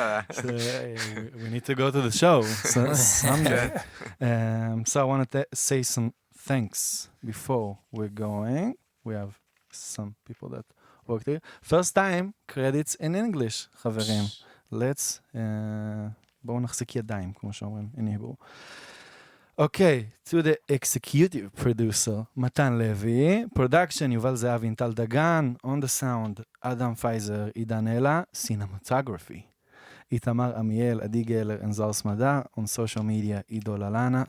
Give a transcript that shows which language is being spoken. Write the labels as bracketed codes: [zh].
[en] So, we need to go to the show someday. So I want to say some thanks before we're going. We have some people that worked here. First time, credits in English, [he] חברים. [en] Let's... [he] בואו נחזיק ידיים, כמו שאומרים, [en] in Hebrew. Okay, to the executive producer, Matan Levy, production, Yuval Zahavi and Dagan, on the sound, Adam faizer, Idan, Cinematography, Itamar Amiel, Glglz, and smadar, on social media, Idol Alana.